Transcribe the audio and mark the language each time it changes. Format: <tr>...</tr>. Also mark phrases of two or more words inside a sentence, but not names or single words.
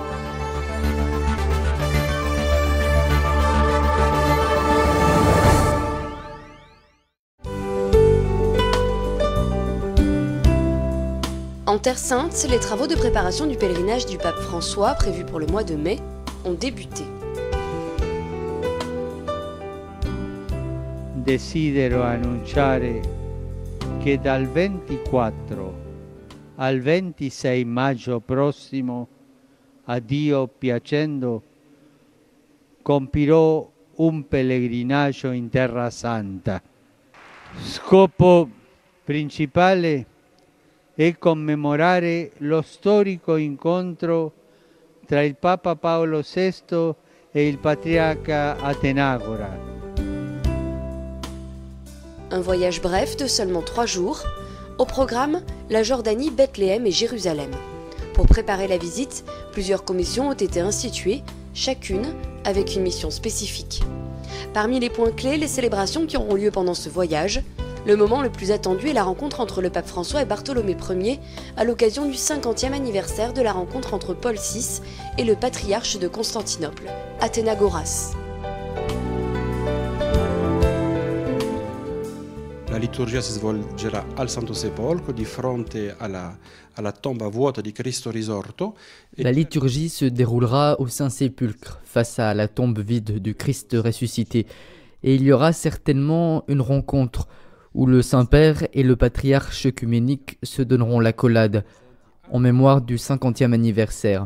<fr>En Terre Sainte, les travaux de préparation du pèlerinage du pape François, prévus pour le mois de mai, ont débuté.</fr> <it>Desidero annunciare che dal 24 al 26 maggio prossimo, a Dio piacendo, compirò un pellegrinaggio in Terra Santa. Scopo principale è commemorare lo storico incontro tra il Papa Paolo VI e il patriarca Atenagora.</it> <fr>Un voyage bref de seulement 3 jours. Au programme, la Jordanie, Bethléem et Jérusalem. Pour préparer la visite, plusieurs commissions ont été instituées, chacune avec une mission spécifique. Parmi les points clés, les célébrations qui auront lieu pendant ce voyage. Le moment le plus attendu est la rencontre entre le pape François et Bartholomé Ier à l'occasion du 50e anniversaire de la rencontre entre Paul VI et le patriarche de Constantinople, Athénagoras.</fr> <it>La liturgia si svolgerà al Santo Sepolcro di fronte alla tomba vuota di Cristo risorto.</it> <fr>La liturgie se déroulera au Saint-Sépulcre, face à la tombe vide du Christ ressuscité. Et il y aura certainement une rencontre où le Saint-Père et le patriarche œcuménique se donneront l'accolade, en mémoire du 50e anniversaire.</fr>